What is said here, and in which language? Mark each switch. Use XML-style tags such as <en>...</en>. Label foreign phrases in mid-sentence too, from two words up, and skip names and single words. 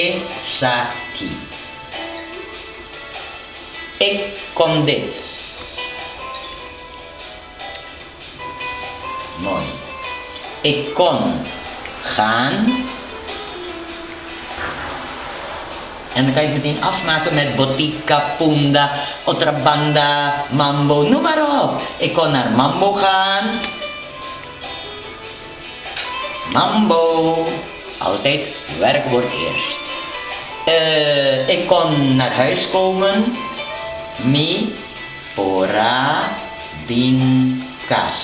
<nl>Esaki. Ik kon dit. Mooi. Ik kon gaan. En dan kan je het meteen afmaken met botica, punda, otra banda, mambo, noem maar op. Ik kon naar mambo gaan. Mambo. Altijd werkwoord eerst. Ik kon naar huis komen.</nl> <pap>Mi, pora, bin, kas.</pap>